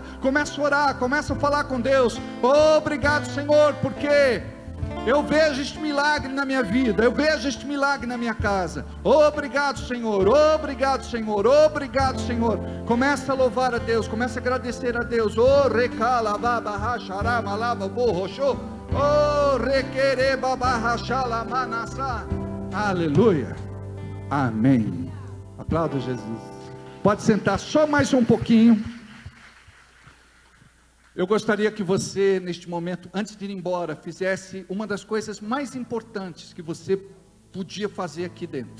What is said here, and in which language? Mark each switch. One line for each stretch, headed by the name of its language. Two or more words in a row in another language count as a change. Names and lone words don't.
Portuguese: Começa a orar, começa a falar com Deus. Obrigado, Senhor, porque eu vejo este milagre na minha vida, eu vejo este milagre na minha casa. Obrigado, Senhor, obrigado, Senhor, obrigado, Senhor. Começa a louvar a Deus, começa a agradecer a Deus. Oh, recala, baba, xarama, lava, borroxô. Oh, requere, baba, xala, manassá. Aleluia, amém. Aplauda Jesus. Pode sentar só mais um pouquinho. Eu gostaria que você, neste momento, antes de ir embora, fizesse uma das coisas mais importantes que você podia fazer aqui dentro.